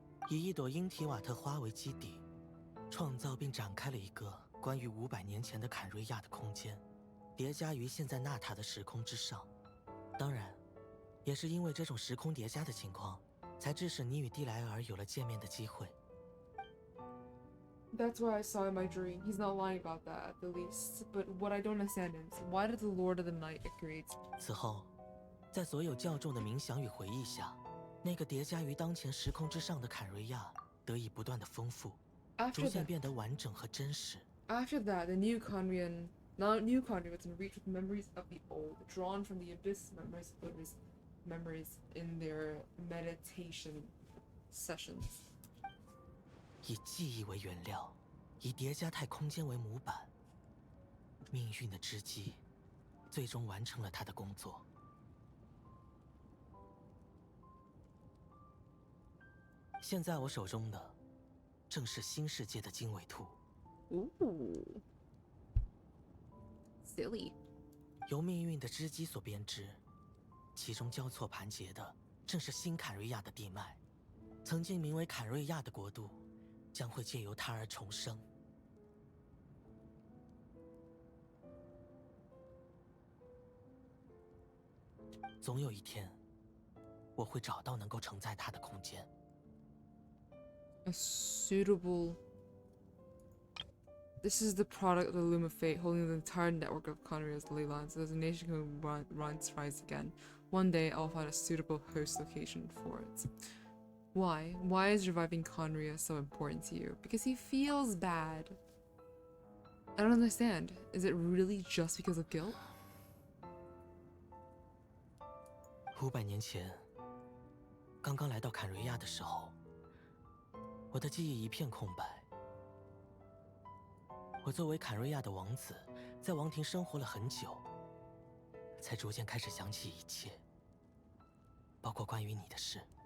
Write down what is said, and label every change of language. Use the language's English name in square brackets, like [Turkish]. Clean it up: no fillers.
[Chinese] 以一朵英提瓦特花为基底。创造并展开了一个关于500年前的坎瑞亚的空间，叠加于现在纳塔的时空之上。当然，也是因为这种时空叠加的情况，才致使你与蒂莱尔有了见面的机会。 [English] That's what I saw in my dream. He's not lying about that, at the least. But what I don't understand is, why did the Lord of the Night agree? [Chinese] 此后，在所有教众的冥想与回忆下，那个叠加于当前时空之上的坎瑞亚得以不断的丰富。逐渐变得完整和真实。 [English] After that, the new Conrian, not new Conrian, was enriched with memories of the old, drawn from the abyss memories in their meditation sessions. [Chinese] 以记忆为原料，以叠加态空间为模板，命运的织机，最终完成了它的工作。现在我手中的。正是新世界的经纬图。 [English] Ooh, silly. [Chinese] 由命运的织机所编织，其中交错盘结的正是新坎瑞亚的地脉。曾经名为坎瑞亚的国度，将会借由它而重生。总有一天，我会找到能够承载它的空间。 [English] A suitable. This is the product of the loom of fate, holding the entire network of Conria's ley lines. So as a nation can rise again. One day, I'll find a suitable host location for it. Why? Why is reviving Conria so important to you? Because he feels bad. I don't understand. Is it really just because of guilt? [Chinese] 500年前，刚刚来到坎瑞亚的时候，我的记忆一片空白。我作为坎瑞亚的王子，在王庭生活了很久，才逐渐开始想起一切，包括关于你的事。